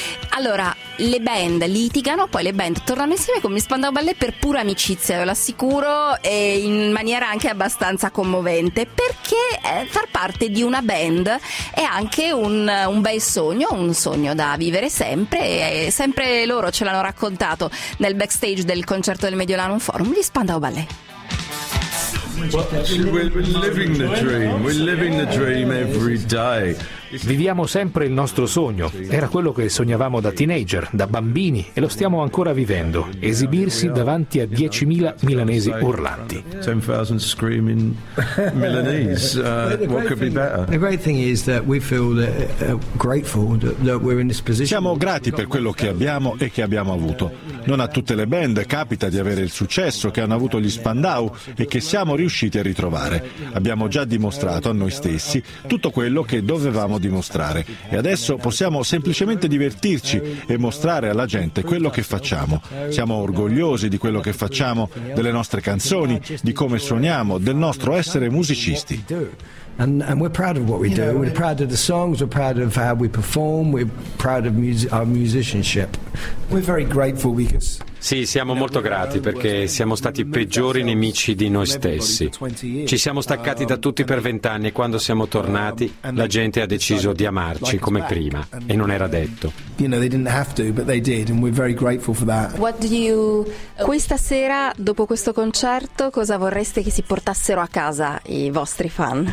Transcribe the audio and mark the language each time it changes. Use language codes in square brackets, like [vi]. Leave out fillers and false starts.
[it] Allora, le band litigano, poi le band tornano insieme con gli Spandau Ballet per pura amicizia, ve lo assicuro, e in maniera anche abbastanza commovente, perché far parte di una band è anche un bel sogno, un sogno da vivere sempre, e sempre loro ce l'hanno raccontato nel backstage del concerto del Mediolanum Forum, gli Spandau Ballet. Viviamo sempre il nostro sogno, era quello che sognavamo da teenager, da bambini, e lo stiamo ancora vivendo, esibirsi davanti a 10.000 milanesi urlanti. [en] 10.000 screaming milanese, what could be better? The great thing is that we feel that, grateful that we're in this position. [it] Siamo grati per quello che abbiamo e che abbiamo avuto. Non a tutte le band capita di avere il successo che hanno avuto gli Spandau e che siamo riusciti a ritrovare. Abbiamo già dimostrato a noi stessi tutto quello che dovevamo dimostrare e adesso possiamo semplicemente divertirci e mostrare alla gente quello che facciamo. Siamo orgogliosi di quello che facciamo, delle nostre canzoni, di come suoniamo, del nostro essere musicisti. [en] And we're proud of what we do. We're proud of the songs. We're proud of how we perform. We're proud of our musicianship. We're very grateful because. [it] Sì, siamo molto grati perché siamo stati i peggiori nemici di noi stessi. Ci siamo staccati da tutti per 20 anni e quando siamo tornati la gente ha deciso di amarci come prima e non era detto. Questa sera, dopo questo concerto, cosa vorreste che si portassero a casa i vostri fan?